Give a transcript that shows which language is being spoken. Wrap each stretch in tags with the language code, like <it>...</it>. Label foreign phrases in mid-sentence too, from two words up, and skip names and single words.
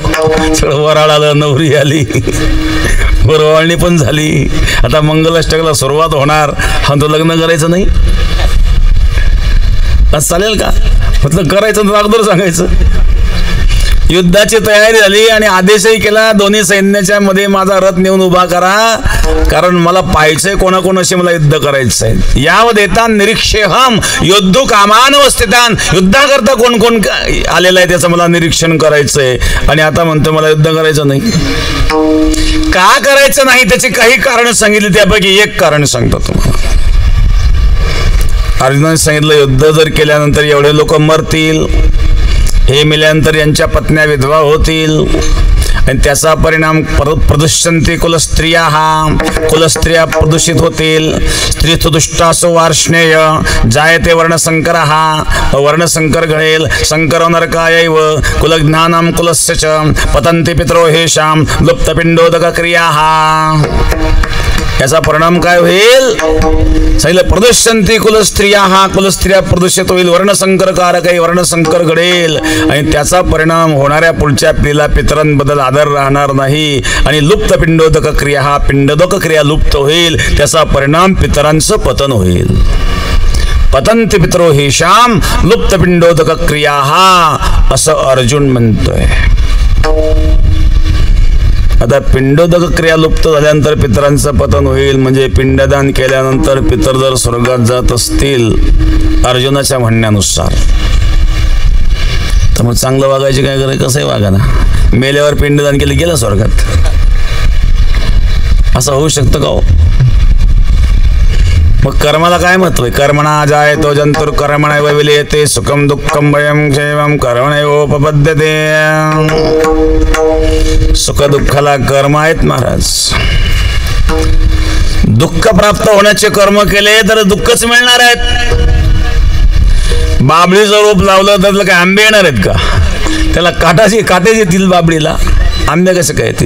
<mr>सगळं वराळ आलं, नवरी आली, वर ओवाळणी पण झाली, आता मंगलाष्टकाला सुरुवात होणार, हा तो लग्न करायचं नाही. आज चालेल का? म्हटलं करायचं तर अगोदर सांगायचं. युद्धाची तयारी झाली आणि आदेशही केला, दोन्ही सैन्याच्या मध्ये माझा रथ नेऊन उभा करा, कारण मला पाहायचंय कोणाकोणाशी मला युद्ध करायचंय.</mr> <sa>यावत येतान निरीक्षेहम योद्धू कामानवस्थितान.</sa> <mr>युद्धाकरता कोण कोण आलेला आहे त्याचं मला निरीक्षण करायचंय. आणि आता म्हणतो मला युद्ध करायचं नाही. का करायचं नाही त्याची काही कारण सांगितली, त्यापैकी एक कारण सांगतो तुम्हाला. अर्जुनाने सांगितलं, युद्ध जर केल्यानंतर एवढे लोक मरतील, हे मेल्यानंतर यांच्या पत्न्या विधवा होतील आणि त्याचा परिणाम</mr> <sa>प्रदुष्यन्ते कुलस्त्रिया.</sa> <mr>कुलस्त्रिया प्रदूषित होतील.</mr> <sa>स्त्रीस्तु दुष्टासो वार्ष्णेय जायते वर्णसंकर.</sa> <mr>वर्णसंकर घडेल.</mr> <sa>संकर नरकायैव कुलज्ञानां कुलस्य च पतन्ति पितरो हेषां लुप्तपिंडोदक क्रिया.</sa> <mr>याचा परिणाम काय होईल? सांगितलं,</mr> <sa>प्रदुष्यन्ते कुलस्त्रिया.</sa> <mr>कुलस्त्रिया प्रदूषित होईल. वर्णसंकर कारकही वर्णसंकर घडेल आणि त्याचा परिणाम होणाऱ्या पुढच्या पिढीला पितरांबद्दल आदर राहणार नाही आणि</mr> <sa>लुप्त पिंडोदक क्रिया.</sa> <mr>पिंडोदक क्रिया लुप्त होईल. त्याचा परिणाम पितरांचं पतन होईल.</mr> <sa>पतन्ति पितरो हेषां लुप्त पिंडोदक क्रिया,</sa> <mr>असं अर्जुन म्हणतोय. आता पिंडोदक क्रिया लुप्त झाल्यानंतर पितरांचं पतन होईल म्हणजे पिंडदान केल्यानंतर पितर जर स्वर्गात जात असतील अर्जुनाच्या म्हणण्यानुसार, तर मग चांगलं वागायचे काय करायचं? कसंही वागा ना. मेल्यावर पिंडदान केलं, गेलं स्वर्गात. असं होऊ शकतं का हो? मग कर्माला काय महत्व आहे?</mr> <sa>कर्मणा जायतो जंतुर कर्मणैव विलीयते सुखम दुःखम भयम क्षेमम कर्मणैवोपपद्यते.</sa> <mr>सुख दुःखाला कर्म आहेत महाराज. दुःख प्राप्त होण्याचे कर्म केले तर दुःखच मिळणार आहेत. बाबळीचं रोप लावलं तर काय आंबे येणार आहेत का? त्याला काटे येतील बाबळीला, आंबे कसे काय येतील?</mr>